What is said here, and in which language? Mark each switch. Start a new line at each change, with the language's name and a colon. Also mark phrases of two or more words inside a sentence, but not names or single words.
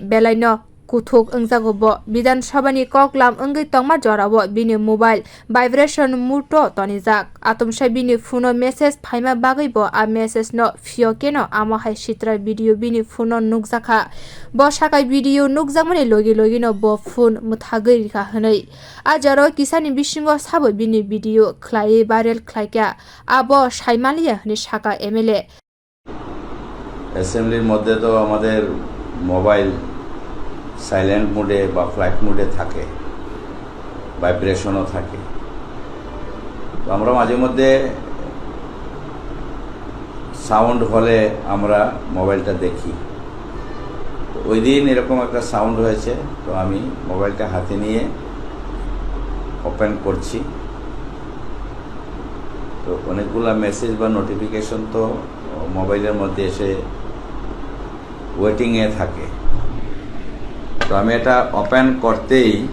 Kok Borok: belaino kuthok angjago bo bidan sabani koklam angai tongma jorawo bini
English: mobile vibration
Kok Borok: muto tonijak atomsai bini
English: phone message
Kok Borok: phaima bagai bo
English: a message
Kok Borok: no fiokeno ama hai sitra video bini phone nukjakha bo sakai video nukjakmani logi logi no bo phone muthagai rika hanai ajaro kisani bisingo sabo bini video khlai viral khlaika abo saimaliya hani saka MLA
Bangla: অ্যাসেম্বলির মধ্যে তো আমাদের মোবাইল
English: silent mode
Bangla: বা
English: flight mode
Bangla: থাকে ভাইব্রেশনও থাকে তো আমরা মাঝে মধ্যে সাউন্ড হলে আমরা মোবাইলটা দেখি তো ওই দিন এরকম একটা সাউন্ড হয়েছে তো আমি মোবাইলটা হাতে নিয়ে ওপেন করছি তো অনেকগুলো মেসেজ বা নোটিফিকেশন তো মোবাইলের মধ্যে এসে ওয়েটিংয়ে থাকে তো আমি এটা ওপেন করতেই